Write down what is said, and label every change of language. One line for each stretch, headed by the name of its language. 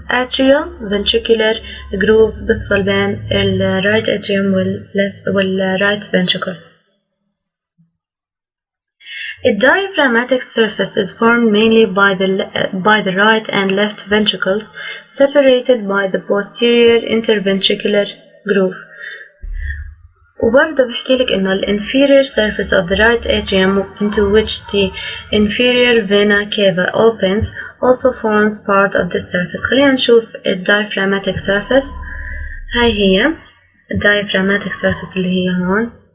Arabic: atrioventricular groove بفصل بين الرايت atrium والرايت ventricle.
English: A diaphragmatic surface is formed mainly by the right and left ventricles, separated by the posterior interventricular groove.
Arabic: وبرضه بحكيلك إنه inferior surface of the right atrium into which the inferior vena cava opens also forms part of the surface. خلينا نشوف diaphragmatic surface. هاي هي diaphragmatic surface اللي هي هون.